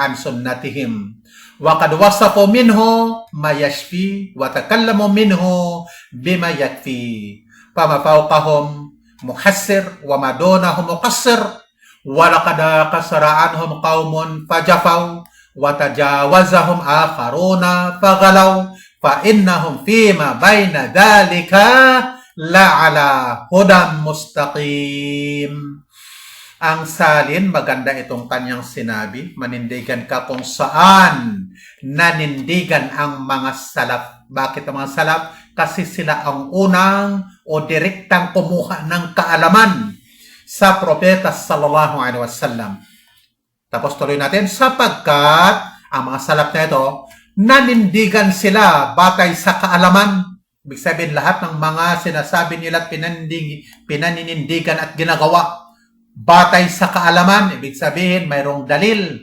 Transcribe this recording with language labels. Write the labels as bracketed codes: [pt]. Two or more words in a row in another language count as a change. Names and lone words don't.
[ar] عن سنتهم وقد وصفوا منه ما يشفي وتكلموا منه بما يكفي فما فوقهم محسر وما دونهم مقصر ولقد قصر عنهم قوم فجفوا وتجاوزهم آخرون فغلوا فإنهم فيما بين ذلك لعلى هدى مستقيم. [tl] Ang salin, maganda itong kanyang sinabi, manindigan ka kung saan nanindigan ang mga salaf. Bakit ang mga salaf? Kasi sila ang unang o direktang kumuha ng kaalaman sa propeta [ar] صلى الله عليه وسلم. [tl] Tapos tuloy natin, sapagkat ang mga salaf na ito, nanindigan sila batay sa kaalaman. Ibig sabihin, lahat ng mga sinasabi nila at pinaninindigan at ginagawa batay sa kaalaman, ibig sabihin, mayroong dalil.